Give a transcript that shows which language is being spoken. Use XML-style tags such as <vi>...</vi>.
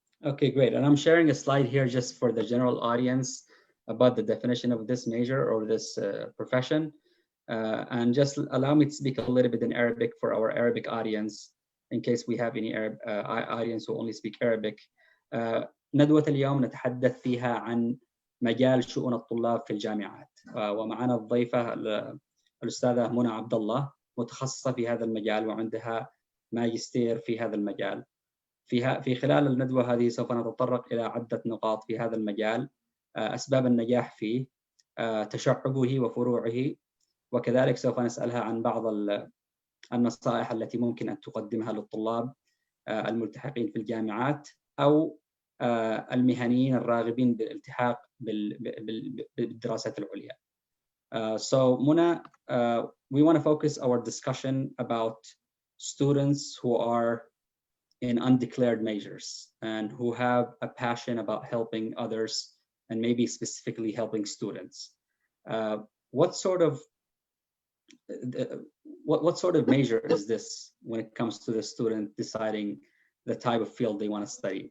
<en>Okay, great. And I'm sharing a slide here just for the general audience about the definition of this major or this profession. And just allow me to speak a little bit in Arabic for our Arabic audience, in case we have any Arab audience who only speak Arabic.</en> <ar>ندوة اليوم نتحدث فيها عن مجال شؤون الطلاب في الجامعات، ومعنا الضيفة الأستاذة منى عبدالله، متخصصة في هذا المجال وعندها ماجستير في هذا المجال. في خلال الندوة هذه سوف نتطرق إلى عدة نقاط في هذا المجال: أسباب النجاح فيه، تشعبه وفروعه، وكذلك سوف نسألها عن بعض النصائح التي ممكن أن تقدمها للطلاب الملتحقين في الجامعات أو المهنيين الراغبين بالالتحاق بالدراسات العليا.</ar> <en>So Mona, we want to focus our discussion about students who are in undeclared majors and who have a passion about helping others and maybe specifically helping students. What sort of major is this when it comes to the student deciding the type of field they want to study?</en>